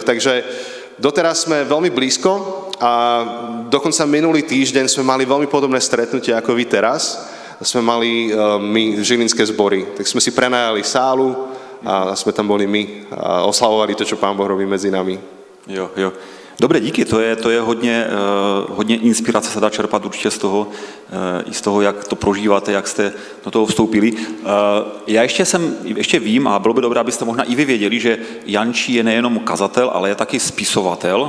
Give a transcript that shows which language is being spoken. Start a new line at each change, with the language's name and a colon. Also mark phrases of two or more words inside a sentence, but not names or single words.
Slovak: Takže doteraz sme veľmi blízko a dokonca minulý týždeň sme mali veľmi podobné stretnutie ako vy teraz. Sme mali my žilinské zbory, tak sme si prenajali sálu a sme tam boli my a oslavovali to, čo Pán Boh robí medzi nami.
Czech: Jo. Dobré, díky, to je hodně inspirace se dá čerpat určitě z toho, jak to prožíváte, jak jste do toho vstoupili. Já ještě vím, a bylo by dobré, abyste možná i vy věděli, že Jančí je nejenom kazatel, ale je taky spisovatel.